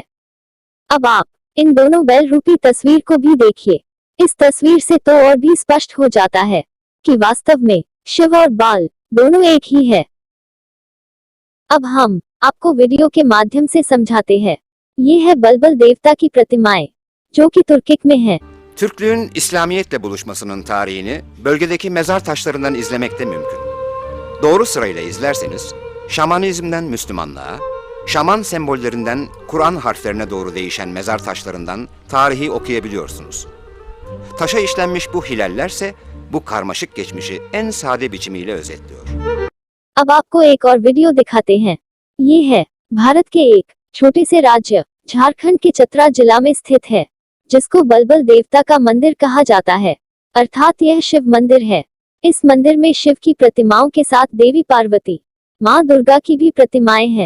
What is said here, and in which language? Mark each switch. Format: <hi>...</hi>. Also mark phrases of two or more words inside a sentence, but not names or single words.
<hi>अब आप इन दोनों बैल रूपी तस्वीर को भी देखिए। इस तस्वीर से तो और भी स्पष्ट हो जाता है कि वास्तव में शिव और बाल दोनों एक ही है। अब हम आपको वीडियो के माध्यम से समझाते हैं। ये है बलबल देवता की प्रतिमाएं, जो कि तुर्किक में है।</hi> <tr>Türklüğün İslamiyetle buluşmasının tarihini bölgedeki mezar taşlarından izlemek de mümkün. Doğru sırayla izlerseniz, şamanizmden Müslümanlığa, şaman sembollerinden Kur'an harflerine doğru değişen mezar taşlarından tarihi okuyabiliyorsunuz. Taşa işlenmiş bu hilallerse bu karmaşık geçmişi en sade biçimiyle özetliyor.</tr> <hi>अब आपको एक और वीडियो दिखाते हैं। ये है भारत के एक छोटे से राज्य झारखंड के चतरा जिला में स्थित है, जिसको बलबल देवता का मंदिर कहा जाता है, अर्थात यह शिव मंदिर है। इस मंदिर में शिव की प्रतिमाओं के साथ देवी पार्वती, माँ दुर्गा की भी प्रतिमाएं हैं।</hi>